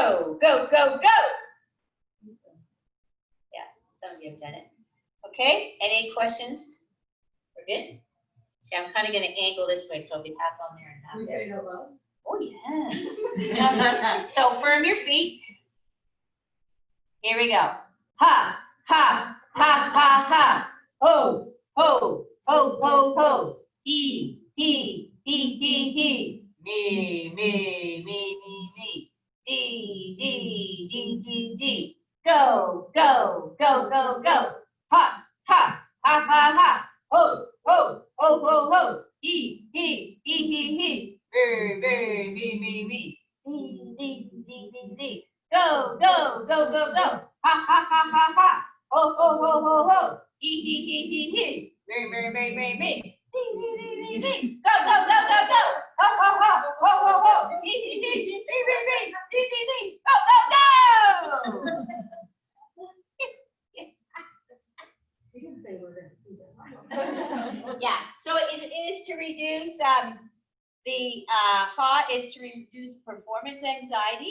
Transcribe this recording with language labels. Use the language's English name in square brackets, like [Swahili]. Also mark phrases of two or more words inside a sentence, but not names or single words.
[English] Yeah, some of you have done it. Okay, any questions? We're good? Yeah, I'm kind of going to angle this way, so I'll be half on there and half there. We say it out loud? Oh, yeah. So firm your feet. Here we go. Ha, ha, ha, ha, ha. Ho, ho. Ho, ho, ho, he, me, D, go, ha, ha, ho, he, me, go, ha, ha, ho, he, me. Go. Ho, ho. Me. Go. Yeah, so it is to reduce the ha is to reduce performance anxiety.